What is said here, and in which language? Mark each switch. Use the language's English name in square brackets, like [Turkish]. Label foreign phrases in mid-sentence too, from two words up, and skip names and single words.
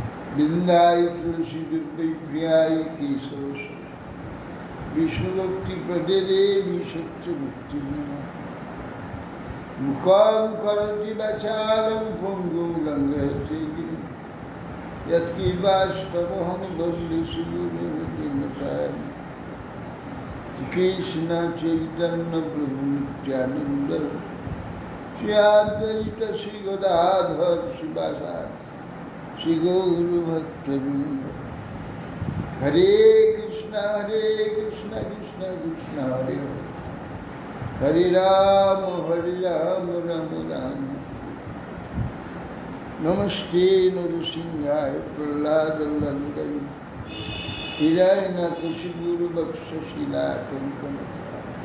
[Sanskrit] বৃন্দায় তুলসী দুর্বৈ প্রিয়ায় কেশব বিষ্ণুভক্তি প্রদে দেবী সত্য মুক্তি মুখং করতি বাচালং পঙ্গুং লঙ্ঘয়তে গিরিম यत्किवास्तवहं वन्दे श्रीगुरुदेवताम् कृष्ण चैतन्य प्रभु नित्यानंद श्री अद्वैत श्री गदाधर शिवासादि श्री गौर भक्तवृंद हरे कृष्ण कृष्ण कृष्ण हरे हरे राम राम राम नमस्ते नरसिंहाय प्रह्लादवल्लभाय हिरण्यकशिपुर्वक्षशिलाकङ्कणस्थाय